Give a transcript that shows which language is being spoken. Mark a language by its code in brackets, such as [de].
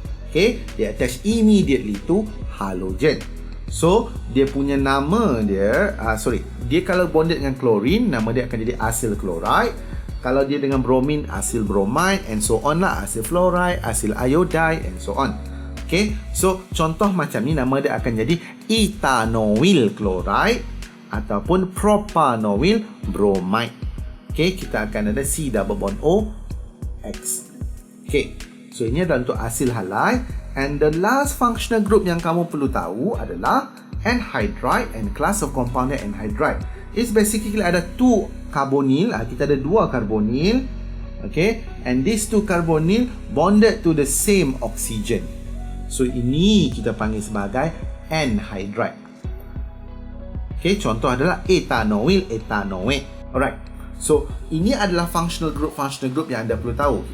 [en] Okay, [ms] dia [en] attach immediately to halogen. [ms] So, dia punya nama dia, dia kalau bonded dengan chlorine, nama dia akan jadi acyl chloride. Kalau dia dengan bromine, acyl bromide, [en] and so on [ms] lah, acyl fluoride, acyl iodide, and so on. Okay, so contoh macam ni nama dia akan jadi ethanoyl chloride ataupun propanoyl bromide. Okay, kita akan ada C double bond O X. Okay, so ini adalah untuk acyl halide. [en] And the last functional group [ms] yang kamu perlu tahu adalah [en] anhydride and class of compound anhydride. It's basically [ms] ada 2 carbonyl, kita ada 2 carbonyl. [en] Okay, and these 2 carbonyl bonded to the same oxygen. [ms] So ini kita panggil sebagai anhydride. Okay, contoh adalah ethanoyl, ethanoate. [en] Alright. [ms] So, ini adalah functional group yang anda perlu tahu.